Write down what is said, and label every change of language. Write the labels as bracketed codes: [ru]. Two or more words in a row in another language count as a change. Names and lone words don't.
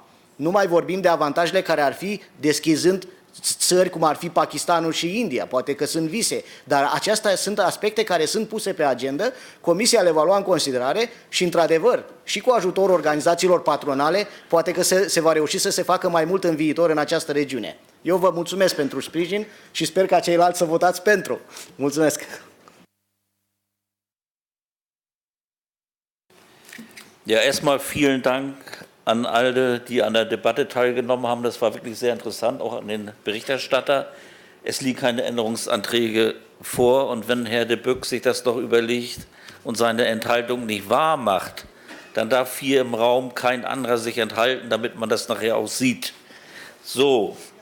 [ro] Nu mai vorbim de avantajele care ar fi deschizând țări cum ar fi Pakistanul și India, poate că sunt vise, dar acestea sunt aspecte care sunt puse pe agenda, Comisia le va lua în considerare și, într-adevăr, și cu ajutorul organizațiilor patronale, poate că se va reuși să se facă mai mult în viitor în această regiune. Eu vă mulțumesc pentru sprijin și sper ca ceilalți să votați pentru. Mulțumesc! [de] Ja, erstmal vielen Dank an alle, die an der Debatte teilgenommen haben. Das war wirklich sehr interessant, auch an den Berichterstatter. Es liegen keine Änderungsanträge vor und wenn Herr de Buck sich das doch überlegt und seine Enthaltung nicht wahr macht, dann darf hier im Raum kein anderer sich enthalten, damit man das nachher auch sieht.